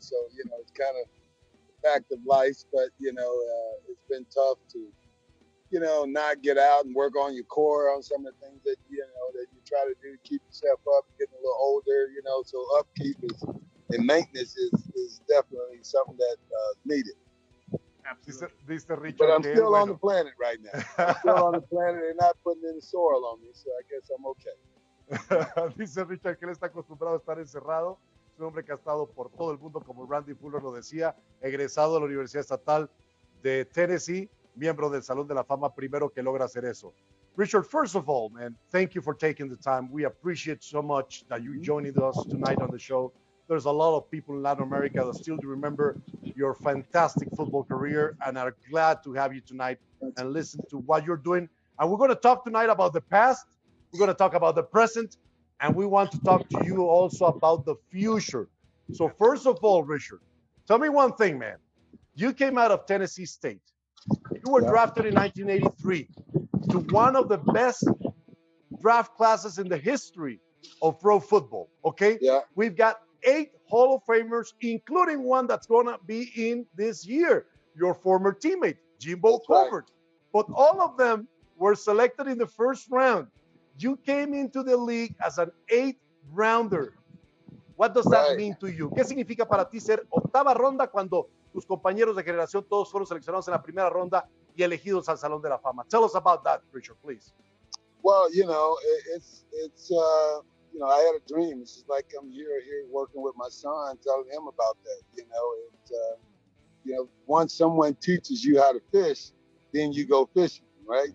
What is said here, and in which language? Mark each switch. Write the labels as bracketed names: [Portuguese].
[English] So, you know, it's kind of a fact of life, but, you know, it's been tough to, you know, not get out and work on your core on some of the things that, you know, that you try to do to keep yourself up, getting a little older, you know, so upkeep and maintenance is definitely something that's needed. [Spanish] Dice Richard, [English] but I'm still on the planet right now. I'm still on the planet. They're not putting any soil on me, so I guess I'm okay. [Spanish] Dice Richard que él está acostumbrado a estar encerrado. Es un hombre que ha estado por todo el mundo, como Randy Fuller lo decía, egresado de la Universidad Estatal de Tennessee, miembro del Salón de la Fama, primero que logra hacer eso. [English] Richard, first of all, man, thank you for taking the time. We appreciate so much that you joining us tonight on the show. There's a lot of people in Latin America that still remember your fantastic football career and are glad to have you tonight and listen to what you're doing. And we're going to talk tonight about the past. We're going to talk about the present. And we want to talk to you also about the future. So first of all, Richard, tell me one thing, man. You came out of Tennessee State. You were drafted in 1983 to one of the best draft classes in the history of pro football, okay? Yeah. We've got 8 Hall of Famers, including one that's going to be in this year, your former teammate, Jimbo Colbert. Right. But all of them were selected in the first round. You came into the league as an 8th rounder. What does that mean to you? [Spanish] ¿Qué significa para ti ser octava ronda cuando tus compañeros de generación todos fueron seleccionados en la primera ronda y elegidos al Salón de la Fama? [English] Tell us about that, Richard, please. Well, you know, it's you know, I had a dream. It's just like I'm here working with my son, telling him about that. You know, you know, once someone teaches you how to fish, then you go fishing, right?